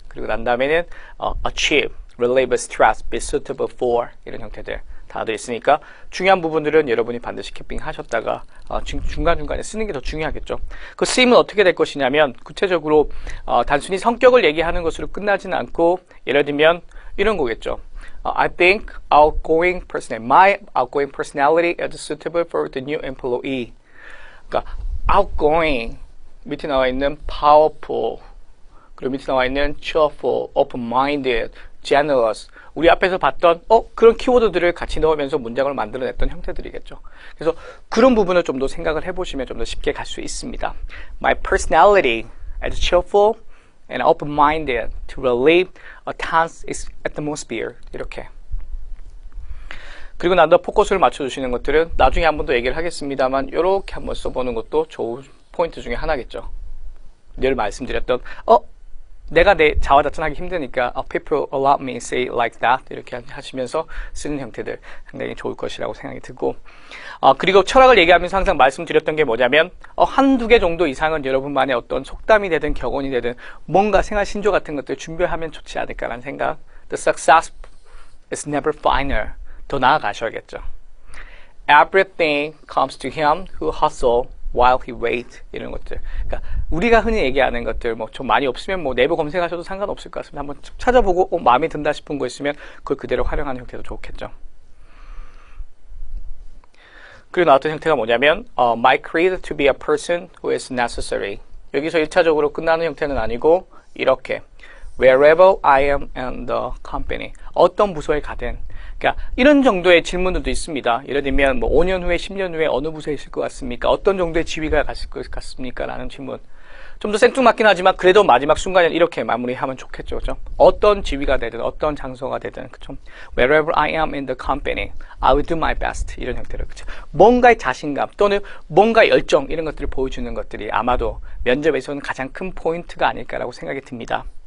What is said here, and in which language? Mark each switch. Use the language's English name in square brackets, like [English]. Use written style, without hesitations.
[Korean] 그리고 난 다음에는 achieve, relieve stress, be suitable for 이런 형태들 다들 있으니까 중요한 부분들은 여러분이 반드시 키핑하셨다가 중간중간에 쓰는 게 더 중요하겠죠. 그 쓰임은 어떻게 될 것이냐면 구체적으로 단순히 성격을 얘기하는 것으로 끝나지는 않고 예를 들면 이런 거겠죠. [English] I think my outgoing personality is suitable for the new employee. [Korean] 그러니까 outgoing 밑에 나와 있는 powerful 그리고 밑에 나와 있는 cheerful, open-minded, generous 우리 앞에서 봤던 그런 키워드들을 같이 넣으면서 문장을 만들어냈던 형태들이겠죠. 그래서 그런 부분을 좀 더 생각을 해보시면 좀 더 쉽게 갈 수 있습니다. [English] My personality is cheerful and open-minded to relieve a tense atmosphere. [Korean] 이렇게. 그리고 난 더 포커스를 맞춰주시는 것들은 나중에 한 번 더 얘기를 하겠습니다만 이렇게 한번 써보는 것도 좋은 포인트 중에 하나겠죠. 늘 말씀드렸던 내가 내 자화자찬하기 힘드니까 [English] people allow me say like that [Korean] 이렇게 하시면서 쓰는 형태들 상당히 좋을 것이라고 생각이 들고 그리고 철학을 얘기하면서 항상 말씀드렸던 게 뭐냐면 한두 개 정도 이상은 여러분만의 어떤 속담이 되든 격언이 되든 뭔가 생활 신조 같은 것들 준비하면 좋지 않을까라는 생각. [English] The success is never final. [Korean] 더 나아가셔야겠죠. [English] Everything comes to him who hustle while he wait [Korean] 이런 것들. 그러니까 우리가 흔히 얘기하는 것들 뭐 좀 많이 없으면 뭐 네이버 검색하셔도 상관없을 것 같습니다. 한번 찾아보고 마음에 든다 싶은 거 있으면 그걸 그대로 활용하는 형태도 좋겠죠. 그리고 나왔던 형태가 뭐냐면 [English] my creed to be a person who is necessary. [Korean] 여기서 1차적으로 끝나는 형태는 아니고 이렇게 [English] wherever I am in the company. [Korean] 어떤 부서에 가든. 그러니까 이런 정도의 질문들도 있습니다. 예를 들면 뭐 5년 후에 10년 후에 어느 부서에 있을 것 같습니까? 어떤 정도의 지위가 갔을 것 같습니까? 라는 질문. 좀 더 생뚱맞긴 하지만 그래도 마지막 순간에 이렇게 마무리하면 좋겠죠. 그죠? 어떤 지위가 되든 어떤 장소가 되든 그죠? [English] Wherever I am in the company, I will do my best. [Korean] 이런 형태로 그죠? 뭔가의 자신감 또는 뭔가 열정 이런 것들을 보여주는 것들이 아마도 면접에서는 가장 큰 포인트가 아닐까라고 생각이 듭니다.